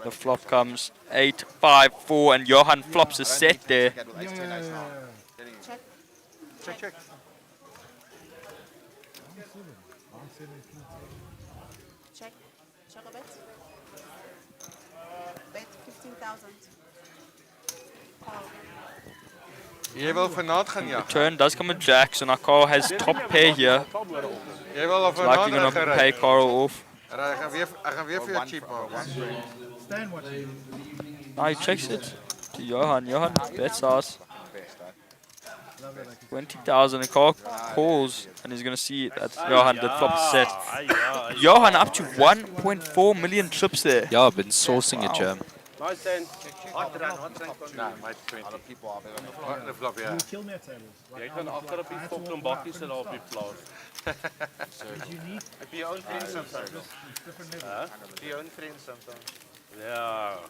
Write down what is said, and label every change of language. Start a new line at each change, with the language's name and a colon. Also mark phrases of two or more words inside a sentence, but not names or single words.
English: The flop comes 8, 5, 4, and Johan flops a set there. Check. Check, check. Check. Check a bet. Bet 15,000. Call.
Afrikaans: Jy wil vanaand gaan ja.
English: Turn does come with Jack, so now Carl has top pair here.
Afrikaans: Jy wil of
English: It's likely
Afrikaans: vanaand
English: going to pay Carl off.
Afrikaans: En hy gaan weer vir jou cheap maak.
English: Stan watching. Now he checks it to Johan. Johan bets us 20,000 and Carl calls and he's going to see that Johan did flop a set. Johan up to 1.4 million trips there. Yeah, I've been sourcing it, Jam. Nice then. Hot run.
Afrikaans: Nee, my 20.
English: Other people are better.
Afrikaans: Wat 'n flop ja.
English: You kill me at tables.
Afrikaans: Jy kan agter op die fucking bakkies en op die plaas.
English: It's unique. Have your own friends sometimes. It's different level. Huh? Have your own friends sometimes.
Afrikaans: Ja.